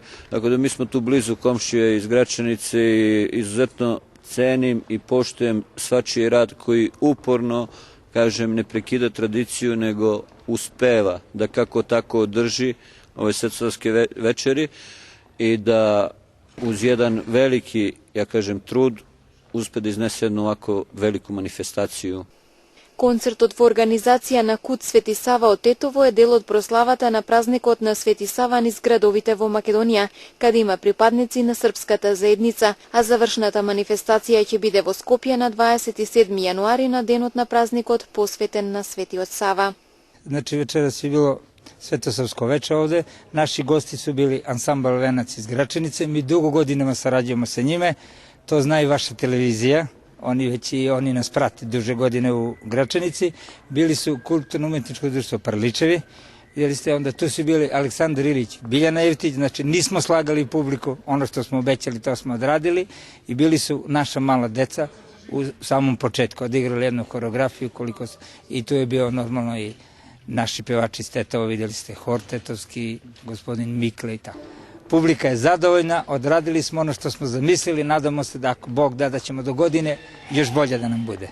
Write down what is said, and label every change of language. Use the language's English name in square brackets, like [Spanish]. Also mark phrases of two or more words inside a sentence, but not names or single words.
[Serbian] Tako da mi smo tu blizu komšije iz Gračanice i izuzetno cenim i poštujem svačiji rad koji uporno, kažem, ne prekida tradiciju, nego uspeva da kako tako održi ove svetosavske večeri i da uz jedan veliki, ja kažem, trud uspe da iznese jednu ovako veliku manifestaciju. [Macedonian] Концертот во организација на Кут Свети Сава од Тетово е дел од прославата на празникот на Свети Сава низ градовите во Македонија, каде има припадници на српската заедница, а завршната манифестација ќе биде во Скопје на 27 јануари на денот на празникот посветен на Светиот Сава. [Serbian] Значи вечерас е било Светосавско вече овде. Наши гости су били ансамбл Венаc iz Gračanice. Mi dugo godinama sarađujemo sa njime. To zna i vaša televizija. Oni nas prate duže godine u Gračanici. Bili su kulturno-umetničko društvo Parličevi. Vidjeli ste, onda tu su bili Aleksandar Ilić, Biljana Jevtić, znači nismo slagali publiku, ono što smo obećali to smo odradili i bili su naša mala deca u samom početku, odigrali jednu koreografiju i tu je bio normalno i naši pevači iz Tetova, vidjeli ste hor tetovski, gospodin Mikle i tako. Publika je zadovoljna, odradili smo ono što smo zamislili, nadamo se da ako Bog da ćemo do godine još bolje da nam bude.